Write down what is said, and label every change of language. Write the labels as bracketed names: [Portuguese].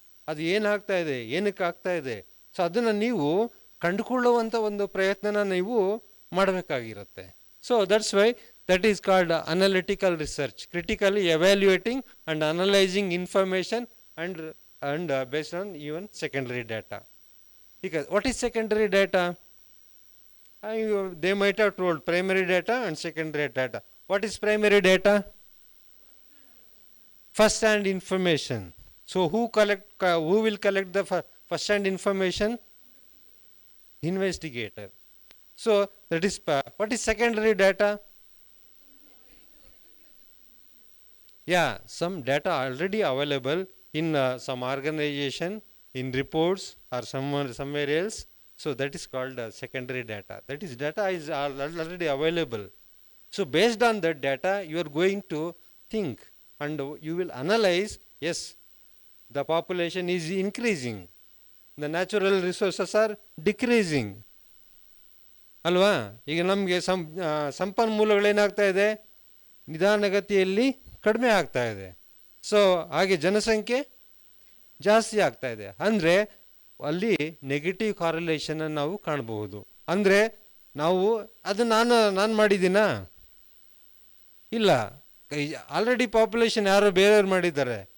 [Kannada] ಅದು ಏನಾಗ್ತಾ ಇದೆ, ಏನಕ್ಕೆ ಆಗ್ತಾ ಇದೆ, ಸೊ ಅದನ್ನು ನೀವು ಕಂಡುಕೊಳ್ಳುವಂಥ ಒಂದು ಪ್ರಯತ್ನನ ನೀವು ಮಾಡಬೇಕಾಗಿರುತ್ತೆ. [English] So that's why that is called analytical research, critically evaluating and analysing information and based on even secondary data. Because what is secondary data? They might have told primary data and secondary data. What is primary data? first hand information. So who will collect the first hand information? Investigator. So that is what is secondary data? Yeah, some data already available in some organization, in reports or somewhere else. So that is called secondary data. That is data is already available. So based on that data, you are going to think and you will analyze, yes, the population is increasing, the natural resources are decreasing. [Kannada] ಅಲ್ವಾ? ಈಗ ನಮಗೆ ಸಂಪನ್ಮೂಲಗಳೇನಾಗ್ತಾ ಇದೆ, ನಿಧಾನಗತಿಯಲ್ಲಿ ಕಡಿಮೆ ಆಗ್ತಾ ಇದೆ. So ಹಾಗೆ ಜನಸಂಖ್ಯೆ ಜಾಸ್ತಿ ಆಗ್ತಾ ಇದೆ. ಅಂದರೆ ಅಲ್ಲಿ ನೆಗೆಟಿವ್ ಕಾರಿಲೇಷನ್ ನಾವು ಕಾಣಬಹುದು. ಅಂದರೆ ನಾವು ಅದು ನಾನು ಮಾಡಿದ್ದೀನಾ? ಇಲ್ಲ, ಆಲ್ರೆಡಿ ಪಾಪ್ಯುಲೇಷನ್ ಯಾರೋ ಬೇರೆಯವ್ರು ಮಾಡಿದ್ದಾರೆ.